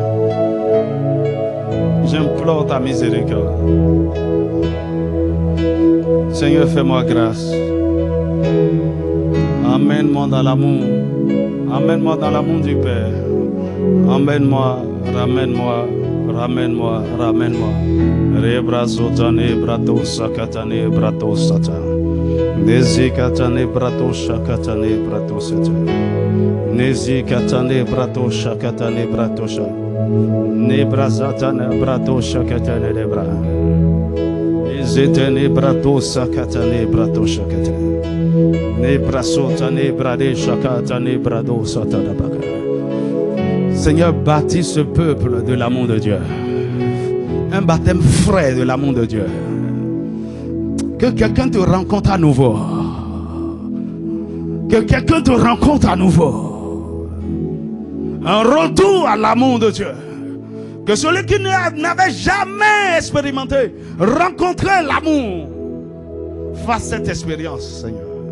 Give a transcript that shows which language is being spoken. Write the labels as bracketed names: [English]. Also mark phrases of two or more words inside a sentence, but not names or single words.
[French] J'implore ta miséricorde. Seigneur, fais-moi grâce. Amène-moi dans l'amour. Amène-moi dans l'amour du Père. Emmène-moi, ramène-moi, ramène-moi, ramène-moi. Rebrazotane, brato, sakatane, brato, sata. Nezikatane, brato, shakatane, brato, sata. Nezikatane, brato, shakatane, brato, sata. Nebrazatane, brato, shakatane, lebra. Nezitane, brato, sakatane, brato, shakatane. Nebrasotane, brade, shakatane, brado, sata, dabaka. Seigneur, bâtis ce peuple de l'amour de Dieu. Un baptême frais de l'amour de Dieu. Que quelqu'un te rencontre à nouveau. Que quelqu'un te rencontre à nouveau. Un retour à l'amour de Dieu. Que celui qui n'avait jamais expérimenté, rencontré l'amour, fasse cette expérience, Seigneur.